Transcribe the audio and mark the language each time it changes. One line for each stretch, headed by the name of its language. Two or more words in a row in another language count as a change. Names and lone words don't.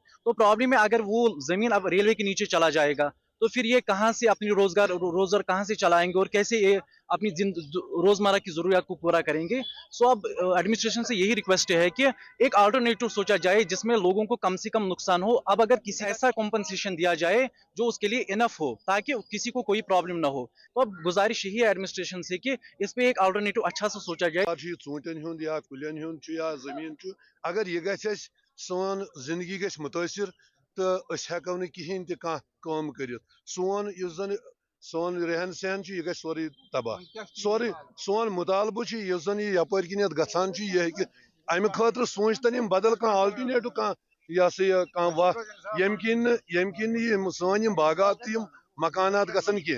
Urdu: تو پرابلم ہے اگر وہ زمین اب ریلوے کے نیچے چلا جائے گا تو پھر یہ کہاں سے اپنی روزگار کہاں سے چلائیں گے اور کیسے یہ اپنی روزمرہ کی ضروریات کو پورا کریں گے. سو اب ایڈمنسٹریشن سے یہی ریکویسٹ ہے کہ ایک آلٹرنیٹو سوچا جائے جس میں لوگوں کو کم سے کم نقصان ہو. اب اگر کسی ایسا کمپنسیشن دیا جائے جو اس کے لیے انف ہو تاکہ کسی کو کوئی پرابلم نہ ہو. تو اب گزارش یہی ہے ایڈمنسٹریشن سے کہ اس پہ ایک آلٹرنیٹو اچھا سا سوچا جائے.
Kashmiri: ژوٗنٛٹھٮ۪ن ہُنٛد یا کُلٮ۪ن ہُنٛد یا زٔمیٖن چھُ اگر یہِ گژھِ اَسہِ سون زندگی گژھِ مُتٲثر تہٕ أسۍ ہٮ۪کو نہٕ کِہیٖنۍ تہِ کانٛہہ کٲم کٔرِتھ. سون یُس زن سون رہن سہن چھُ یہِ گژھِ سورُے تباہ. سورُے سون مُطالبہٕ چھُ یُس زن یہِ یپٲرۍ کِنۍ یتھ گژھان چھُ یہِ ہیٚکہِ امہِ خٲطرٕ سوٗنٛچتن یِم بدل کانٛہہ آلٹرنیٹو کانٛہہ یہِ ہسا یہِ کانٛہہ وتھ ییٚمہِ کِنۍ نہٕ یِم سٲنۍ یِم باغات تہٕ یِم مکانات گژھن کینٛہہ.